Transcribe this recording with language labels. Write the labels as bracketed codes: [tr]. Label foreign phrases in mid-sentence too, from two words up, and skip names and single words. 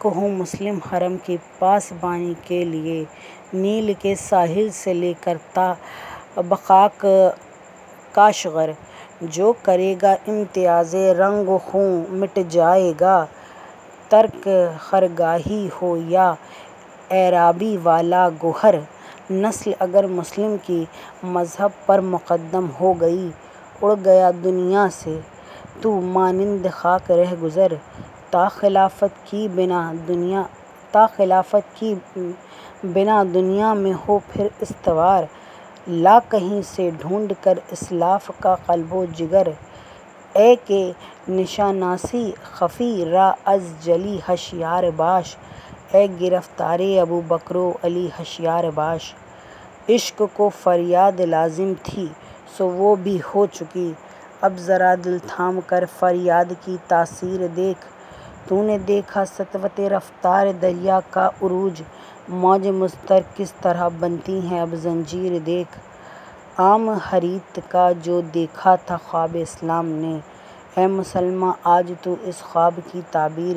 [ur] ہو مسلم حرم کی پاسبانی کے لیے، نیل کے ساحل سے لے کر تا بخاک کاشغر، جو کرے گا امتیاز رنگ و خوں مٹ جائے گا، ترک خرگاہی ہو یا عرابی والا گوہر، نسل اگر مسلم کی مذہب پر مقدم ہو گئی، اڑ گیا دنیا سے تو مانند خاک رہ گزر، تا خلافت کی بنا دنیا میں ہو پھر استوار، لا کہیں سے ڈھونڈ کر اسلاف کا قلب و جگر، [fa] اے کہ نشاناسی خفی را از جلی ہشیار باش، اے گرفتار ابو بکر و علی ہشیار باش، [ur] عشق کو فریاد لازم تھی سو وہ بھی ہو چکی، اب ذرا دل تھام کر فریاد کی تاثیر دیکھ، تو نے دیکھا سطوت رفتار دریا کا عروج، موج مضطر کس طرح بنتی ہیں اب زنجیر دیکھ، عام حریت کا جو دیکھا تھا خواب اسلام نے، اے مسلماں آج تو اس خواب کی تعبیر